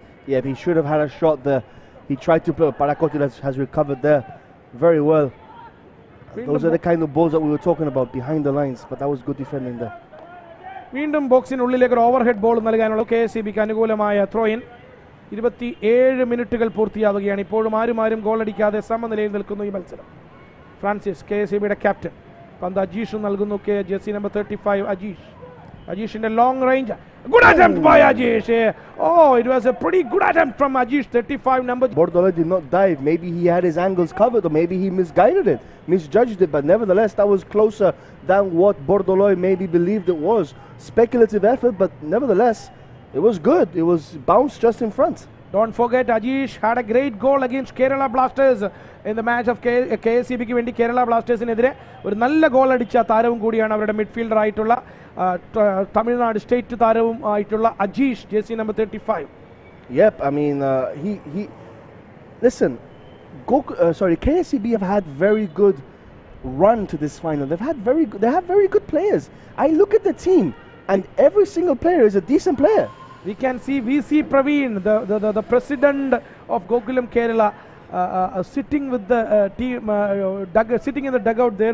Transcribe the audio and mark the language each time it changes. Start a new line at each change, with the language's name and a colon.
English: Yeah, he should have had a shot there. He tried to play. Parakotil has recovered there very well. Those are the kind of balls that we were talking about behind the lines, but that was good defending there.
Malayalam: വീണ്ടും ബോക്സിനുള്ളിലേക്ക് ഒരു overhead ball നൽകാനുള്ള KSEBക്ക് അനുകൂലമായ throw in. 27 മിനിറ്റുകൾ പൂർത്തിയാവുകയാണ്. ഇപ്പോഴും ആരും goal അടിക്കാതെ സമനിലയിൽ നിൽക്കുന്നു ഈ മത്സരം. Francis KSEBയുടെ captain. പന്ത് അജീഷ് നൽകുന്നു. Jersey number 35 Ajeesh.
English: Ajish's long range. Good attempt by Ajish. It was a pretty good attempt from Ajish, 35 number. Bordoloi did not dive. Maybe he had his angles covered, or maybe he misguided it, misjudged it. But nevertheless, that was closer than what Bordoloi maybe believed it was. Speculative effort, but nevertheless, it was good. It was bounced just in front. Don't forget, Ajish had a great goal against Kerala Blasters in the match of
Malayalam: KSEBക്ക് വേണ്ടി കേരള ബ്ലാസ്റ്റേഴ്സിനെതിരെ ഒരു നല്ല goal അടിച്ച താരവും കൂടിയാണ് അവരുടെ midfielder ആയിട്ടുള്ള Tamil Nadu state താരവും ആയിട്ടുള്ള Ajeesh, jersey number 35.
English: Yep, I mean he listen, KSEB have had very good run to this final. They have very good players. I look at the team and every single player is a decent player. We can see VC Praveen, the president of Gokulam Kerala, sitting with the team, sitting in the dugout there.